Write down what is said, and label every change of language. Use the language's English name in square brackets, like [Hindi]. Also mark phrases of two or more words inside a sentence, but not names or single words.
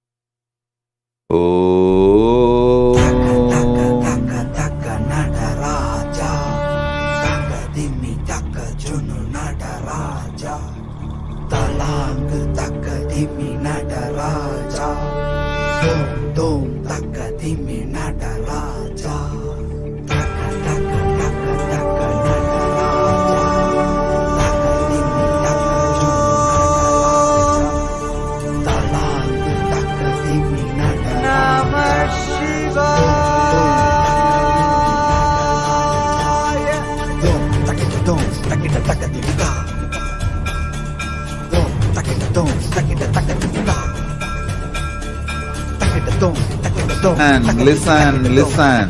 [English] Om. Taka Nataraja, Taka Dimi Taka Junu Nataraja, Talang Taka Dimi Nataraja, Dom Taka Dimi Nataraja, Taka Nataraja, Taka Dimi Taka Junu Nataraja, Talang Taka Dimi Nataraja. And listen.